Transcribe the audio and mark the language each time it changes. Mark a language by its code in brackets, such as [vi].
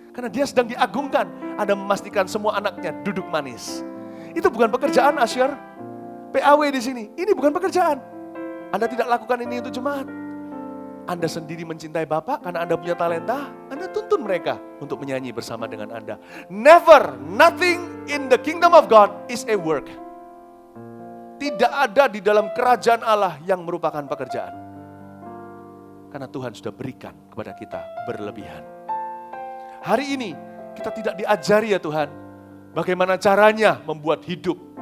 [id] Karena dia sedang diagungkan, Anda memastikan semua anaknya duduk manis. Itu bukan pekerjaan asyir. PAW di sini, ini bukan pekerjaan. Anda tidak lakukan ini untuk jemaat. Anda sendiri mencintai Bapak karena Anda punya talenta, Anda tuntun mereka untuk menyanyi bersama dengan Anda. [en] Never, nothing in the kingdom of God is a work. [id] Tidak ada di dalam kerajaan Allah yang merupakan pekerjaan. Karena Tuhan sudah berikan kepada kita berlebihan. Hari ini kita tidak diajari ya Tuhan, bagaimana caranya membuat hidup.